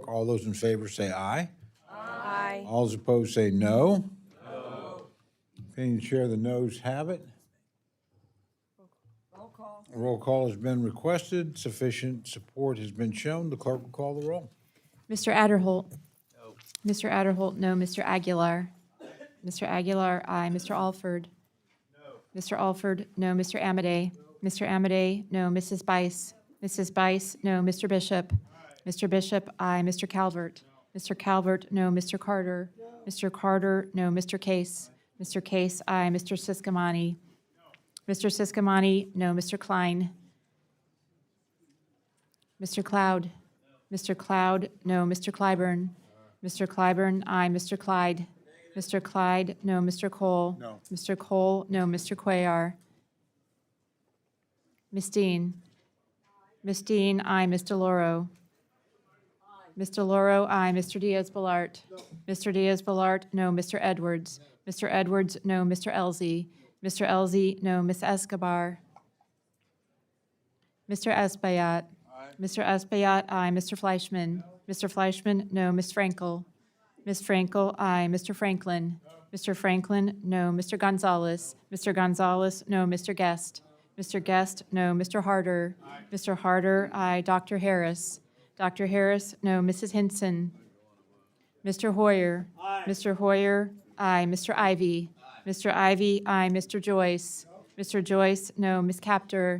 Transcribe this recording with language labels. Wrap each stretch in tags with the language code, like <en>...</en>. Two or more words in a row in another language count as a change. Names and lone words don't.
<en>All those in favor say aye. Aye. All those opposed say no. No. Opinion chair, the noes have it. Roll call. A roll call has been requested. Sufficient support has been shown. The clerk will call the roll. Mr. Adderholt? No. Mr. Adderholt, no. Mr. Aguilar? Mr. Aguilar, aye. Mr. Alford? No. Mr. Alford, no. Mr. Amadei? Mr. Amadei, no. Mrs. Bice? Mrs. Bice, no. Mr. Bishop? Mr. Bishop, aye. Mr. Calvert? Mr. Calvert, no. Mr. Carter? Mr. Carter, no. Mr. Case? Mr. Case, aye. Mr. Siscomani? Mr. Siscomani, no. Mr. Klein? Mr. Cloud? Mr. Cloud, no. Mr. Clyburn? Mr. Clyburn, aye. Mr. Clyde? Mr. Clyde, no. Mr. Cole? No. Mr. Cole, no. Mr. Cuellar? Ms. Dean? Ms. Dean, aye. Ms. DeLauro? Ms. DeLauro, aye. Mr. Diaz-Balart? Mr. Diaz-Balart, no. Mr. Edwards? Mr. Edwards, no. Mr. Elzey? Mr. Elzey, no. Ms. Escobar? Mr. Espaillat? Mr. Espaillat, aye. Mr. Fleischman? Mr. Fleischman, no. Ms. Frankel? Ms. Frankel, aye. Mr. Franklin? Mr. Franklin, no. Mr. Gonzalez? Mr. Gonzalez, no. Mr. Guest? Mr. Guest, no. Mr. Harder? Mr. Harder, aye. Dr. Harris? Dr. Harris, no. Mrs. Hinson? Mr. Hoyer? Mr. Hoyer, aye. Mr. Ivy? Mr. Ivy, aye. Mr. Joyce? Mr. Joyce, no. Ms. Kaptur?</en>